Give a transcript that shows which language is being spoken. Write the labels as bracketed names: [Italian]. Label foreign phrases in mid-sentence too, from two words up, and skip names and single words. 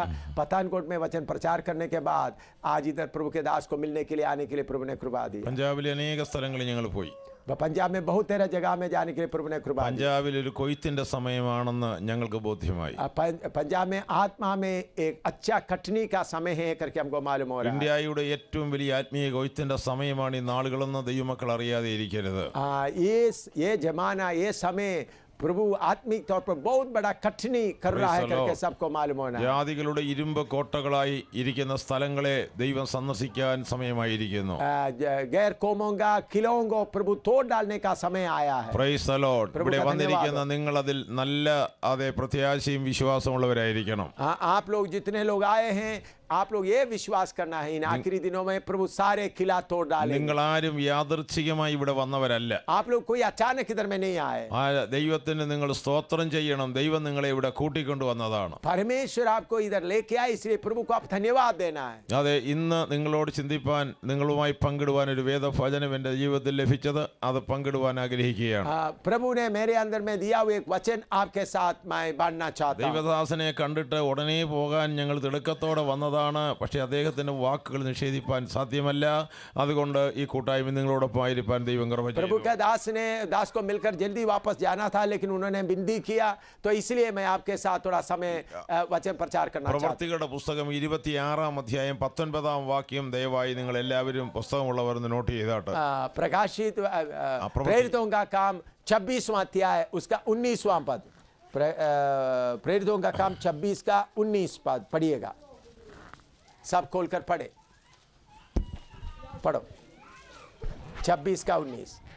[Hindi] पठानकोट में वचन प्रचार करने के बाद आज इधर प्रभु के दास को मिलने के लिए आने के लिए प्रभु ने कृपा दी. [Malayalam] പഞ്ചാബിലെ അനേക സ്ഥലങ്ങളിൽ ഞങ്ങൾ പോയി. [Hindi] पंजाब में बहुत तेरह जगह में जाने के लिए प्रभु ने कृपा दी. [Malayalam] പഞ്ചാബിൽ ഒരു കൊയ്ത്തിന്റെ സമയമാണെന്ന് ഞങ്ങൾക്ക് ബോധ്യമായി. [Hindi] पंजाब में आत्मा में एक अच्छा कटनी का समय है करके हमको मालूम हो रहा है. [Malayalam] ഇന്ത്യയുടെ ഏറ്റവും വലിയ ആത്മീയ കൊയ്ത്തിന്റെ സമയമാണ് ഈ നാളുകളെന്ന് ദൈവമക്കൾ അറിയാതെ ഇരിക്കരുത്. [Hindi] ये जमाना, ये समय प्रभु आत्मिक तौर पर बहुत बड़ा कठिनी कर रहा है करके सबको मालूम होना. [Malayalam] ജാതികളുടെ ഇരുമ്പ് കോട്ടകളായി ഇരിക്കുന്ന സ്ഥലങ്ങളെ ദൈവം സന്ദർശിക്കാൻ സമയമായിരിക്കുന്നു. [Hindi] गैर कौमों का किलों को प्रभु तोड़ डालने का समय आया है. [English] Praise the Lord. [Malayalam] ഇവിടെ വന്നിരിക്കുന്ന നിങ്ങൾ അതിൽ നല്ല അതേ പ്രത്യാശയും വിശ്വാസമുള്ളവരായിരിക്കണം. [Hindi] आप लोग जितने लोग आए हैं, आप लोग ये विश्वास करना है इन आखिरी दिनों में प्रभु सारे किला तोड़ डालेंगे. [Malayalam] നിങ്ങൾ ആരും യാദൃച്ഛികമായി ഇവിടെ വന്നവരല്ല. [Hindi] आप लोग कोई अचानक इधर में नहीं आए. [Malayalam] ദൈവത്തിന് നിങ്ങൾ സ്തോത്രം ചെയ്യണം. ദൈവം നിങ്ങളെ ഇവിടെ കൂട്ടിക്കൊണ്ടുവന്നതാണ്. [Hindi] परमेश्वर आपको इधर लेके आए, इसलिए प्रभु को आप धन्यवाद देना है. [Malayalam] അതെ, ഇന്ന് നിങ്ങളോട് ചിന്തിപ്പാൻ നിങ്ങളുമായി പങ്കിടുവാൻ ഒരു വേദവചനം എൻ്റെ ജീവിതത്തിൽ ലഭിച്ചത്, അത് പങ്കിടുവാൻ ആഗ്രഹിക്കുകയാണ്. [Hindi] प्रभु ने मेरे अंदर में दिया हुआ एक वचन आपके साथ मैं बांटना चाहता हूं. [Malayalam] ദൈവദാസനെ കണ്ടിട്ട് ഉടനെ പോകാൻ ഞങ്ങൾ തിടുക്കത്തോടെ വന്നതാണ്. അതാണ്. പക്ഷേ അദ്ദേഹത്തിൻ്റെ വാക്കുകൾ നിഷേധിപ്പാൻ സാധ്യമല്ല. അതുകൊണ്ട് ഈ കൂട്ടായ്മ നിങ്ങളോടൊപ്പം ആയിരിക്കാൻ ദൈവം കൃപ ചെയ്തു. [Hindi] प्रभु का दास को मिलकर जल्दी वापस जाना था, लेकिन उन्होंने विनती किया, तो इसलिए मैं आपके साथ थोड़ा समय वचन प्रचार करना चाहता हूं. [Malayalam] പ്രവൃത്തികളുടെ പുസ്തകം 26-ാം അധ്യായം 19-ാം വാക്യം ദയവായി നിങ്ങൾ എല്ലാവരും പുസ്തകമുള്ളവർ നോട്ട് ചെയ്താട്ട്. [Hindi] प्रकाशित प्रेरितों का काम 26वां अध्याय उसका 19वां पद. प्रेरितों का काम 26 का 19 पद पढ़िएगा. सब खोलकर पढ़े, पढ़ो 26 का 19.